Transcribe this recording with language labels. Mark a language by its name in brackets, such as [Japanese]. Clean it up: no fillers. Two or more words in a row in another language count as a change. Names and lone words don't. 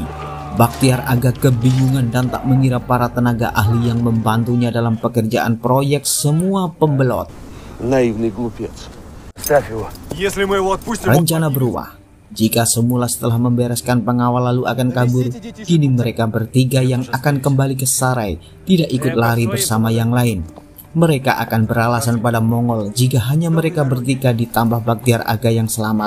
[Indonesian] Bakhtiar agak kebingungan dan tak mengira para tenaga ahli yang membantunya dalam pekerjaan proyek semua pembelot. [Russian] Наивный глупец. Ставь его. Если мы его отпустим. [Indonesian] Rencana berubah. Jika semula setelah membereskan pengawal lalu akan kabur, kini mereka bertiga yang akan kembali ke Sarai tidak ikut lari bersama yang lain. Mereka akan beralasan pada Mongol jika hanya mereka bertiga ditambah Bakhtiar Aga yang selamat.